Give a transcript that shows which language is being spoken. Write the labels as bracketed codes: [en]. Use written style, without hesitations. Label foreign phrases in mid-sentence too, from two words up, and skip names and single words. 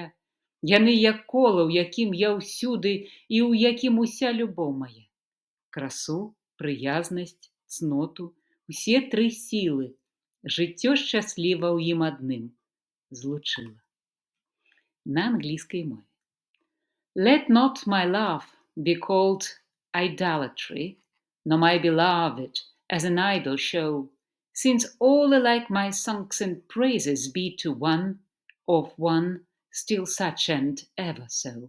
[be] Яны як кола, у якім я ўсюды і ў якім уся любоў мая. Красу, прыязнасць, цноту, усе тры сілы. Жыццё шчасліва ў ім адным злучыла. На англійскай мове. [en] Let not my love be called idolatry, nor my beloved as an idol show, since all alike my songs and praises be to one, of one, still such and ever so.